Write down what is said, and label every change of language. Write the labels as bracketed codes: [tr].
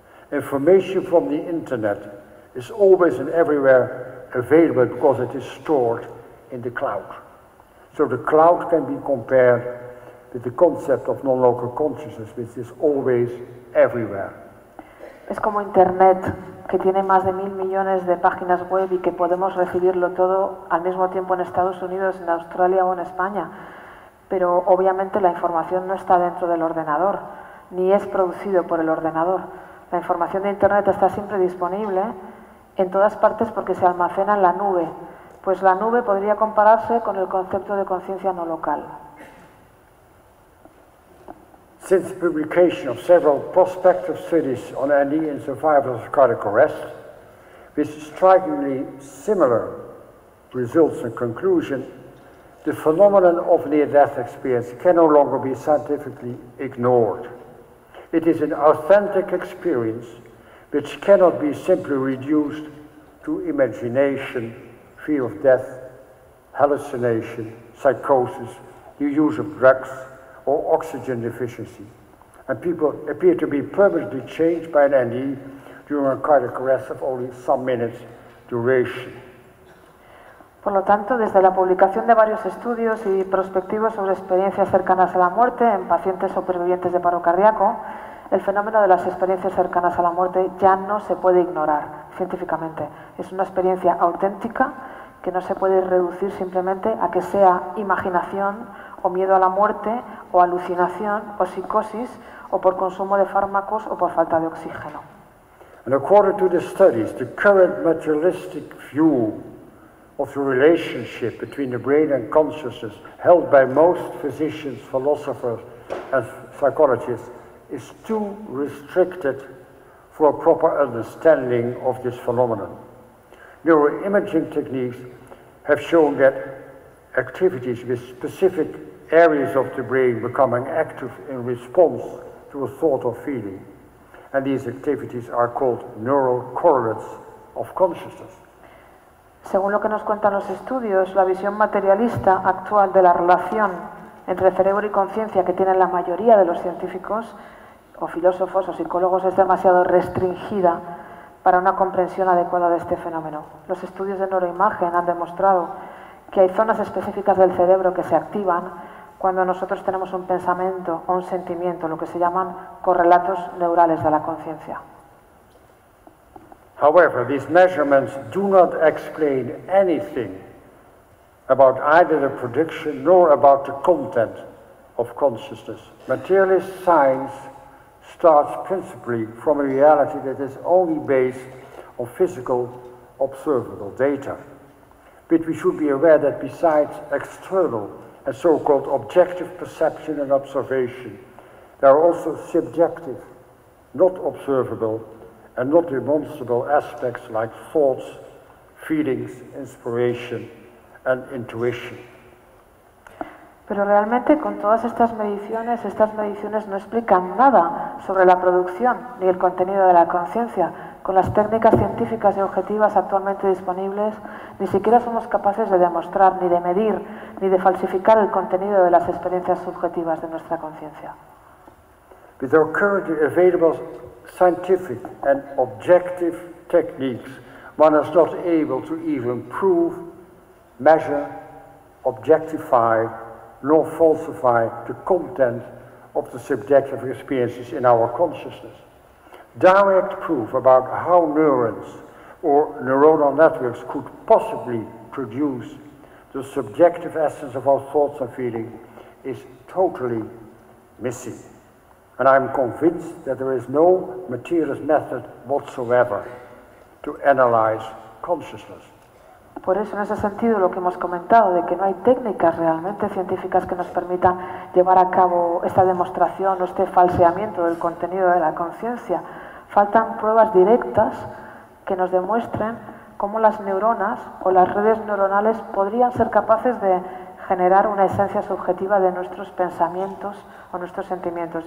[en] Information from the internet is always and everywhere available because it is stored in the cloud. So the cloud can be compared with the concept of non-local consciousness, which is always everywhere. [es] Es como internet, que tiene más de 1,000,000,000 de páginas web y que podemos recibirlo todo al mismo tiempo en Estados Unidos, en Australia o en España. Pero obviamente la información no está dentro del ordenador, ni es producido por el ordenador. La información de Internet está siempre disponible en todas partes porque se almacena en la nube. Pues la nube podría compararse con el concepto de conciencia no local. [en] Since publication of several prospective studies on ND in survivors of cardiac arrest, with strikingly similar results and conclusion, the phenomenon of near-death experience can no longer be scientifically ignored. It is an authentic experience which cannot be simply reduced to imagination, fear of death, hallucination, psychosis, the use of drugs, or oxygen deficiency. and people appear to be permanently changed by an NDE during a cardiac arrest of only some minutes duration. [es] Por lo tanto, desde la publicación de varios estudios y prospectivos sobre experiencias cercanas a la muerte en pacientes supervivientes de paro cardíaco, el fenómeno de las experiencias cercanas a la muerte ya no se puede ignorar científicamente. Es una experiencia auténtica que no se puede reducir simplemente a que sea imaginación o miedo a la muerte o alucinación o psicosis o por consumo de fármacos o por falta de oxígeno. [en] And according to the studies, the current materialistic view of the relationship between the brain and consciousness held by most physicians, philosophers and psychologists is too restricted for a proper understanding of this phenomenon. Neuroimaging techniques have shown that activities with specific areas of the brain becoming active in response to a thought or feeling, and these activities are called neural correlates of consciousness. [es] Según lo que nos cuentan los estudios, la visión materialista actual de la relación entre cerebro y conciencia que tienen la mayoría de los científicos o filósofos o psicólogos es demasiado restringida para una comprensión adecuada de este fenómeno. Los estudios de neuroimagen han demostrado que hay zonas específicas del cerebro que se activan cuando nosotros tenemos un pensamiento o un sentimiento, lo que se llaman correlatos neurales de la conciencia. [en] However, these measurements do not explain anything about either the prediction nor about the content of consciousness. Materialist science starts principally from a reality that is only based on physical observable data. But we should be aware that besides external and so-called objective perception and observation, there are also subjective, not observable, and not demonstrable aspects like thoughts, feelings, inspiration, and intuition. [es] Pero realmente con todas estas mediciones no explican nada sobre la producción ni el contenido de la conciencia. Con las técnicas científicas y objetivas actualmente disponibles, ni siquiera somos capaces de demostrar, ni de medir, ni de falsificar el contenido de las experiencias subjetivas de nuestra conciencia. [en] With our currently available scientific and objective techniques, one is not able to even prove, measure, objectify, nor falsify the content of the subjective experiences in our consciousness. Direct proof about how neurons or neuronal networks could possibly produce the subjective essence of our thoughts and feelings is totally missing. And I'm convinced that there is no materialist method whatsoever to analyze consciousness. [es] Por eso, en ese sentido, lo que hemos comentado, de que no hay técnicas realmente científicas que nos permitan llevar a cabo esta demostración o este falseamiento del contenido de la conciencia. Faltan pruebas directas que nos demuestren cómo las neuronas o las redes neuronales podrían ser capaces de generar una esencia subjetiva de nuestros pensamientos o nuestros sentimientos.